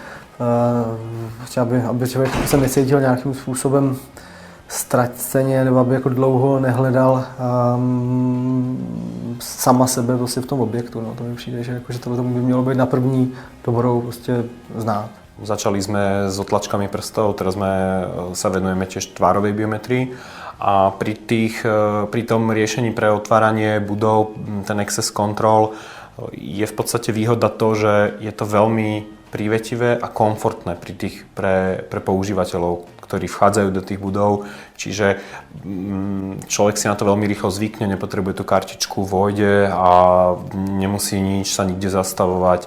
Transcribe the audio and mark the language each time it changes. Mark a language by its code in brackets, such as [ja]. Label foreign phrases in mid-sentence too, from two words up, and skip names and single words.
[cs] aby člověk se necítil nějakým způsobem ztraceně, nebo aby jako dlouho nehledal sama sebe prostě v tom objektu. No, to mi přijde, že to by mělo být na první dobrou prostě znát. [sk] Začali sme s otlačkami prstov, teraz sa venujeme tiež tvárovej biometrii a pri tom riešení pre otváranie budov, ten [en] access control, [sk] je v podstate výhoda to, že je to veľmi prívetivé a komfortné pre používateľov, ktorí vchádzajú do tých budov. Čiže človek si na to veľmi rýchlo zvykne, nepotrebuje tú kartičku, vojde a nemusí sa nikde zastavovať.